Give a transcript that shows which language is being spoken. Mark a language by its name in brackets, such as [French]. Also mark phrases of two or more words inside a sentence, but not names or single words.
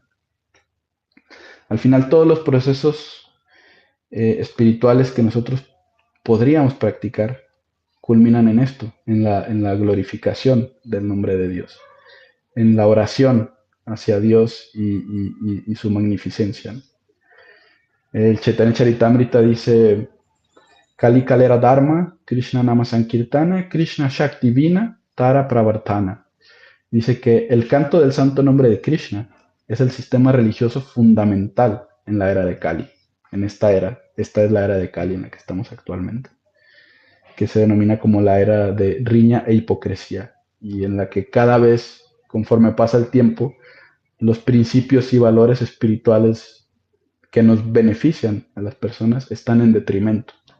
[Spanish] Al final, todos los procesos espirituales que nosotros podríamos practicar culminan en esto, en la glorificación del nombre de Dios, en la oración hacia Dios y su magnificencia. El Chaitanya Charitamrita dice, [Bangla] কলি কালের ধর্ম, কৃষ্ণ নাম সংকীর্তন, কৃষ্ণ শক্তি বিনা, তার প্রবর্তন. [Spanish] Dice que el canto del santo nombre de Krishna es el sistema religioso fundamental en la era de Kali, en esta era. Esta es la era de Kali en la que estamos actualmente, que se denomina como la era de riña e hipocresía, y en la que cada vez, conforme pasa el tiempo, los principios y valores espirituales que nos benefician a las personas están en detrimento.